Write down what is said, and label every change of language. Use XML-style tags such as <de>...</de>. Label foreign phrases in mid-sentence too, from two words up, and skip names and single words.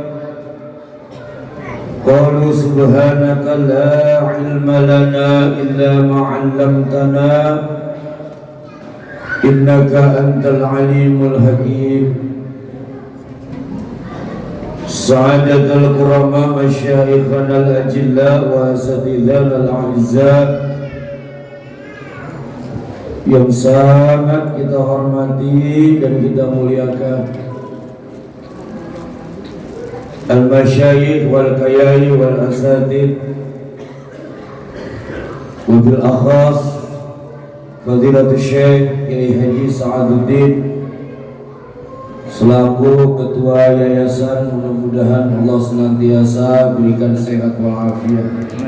<ar>قالوا سبحانك لا علم لنا إلا ما علمتنا إنك أنت العليم الحكيم. سعادة الكرماء مشايخنا الأجلاء وأساتذتنا الأعزاء</ar> <id>yang sangat kita hormati dan kita muliakan,</id> <ar>المشايخ والكياهي والأساتذة وبالأخص فضيلة الشيخ</ar> <id>Kiai Haji Sa'aduddin selaku ketua yayasan. Mudah-mudahan Allah senantiasa berikan sehat walafiat.</id>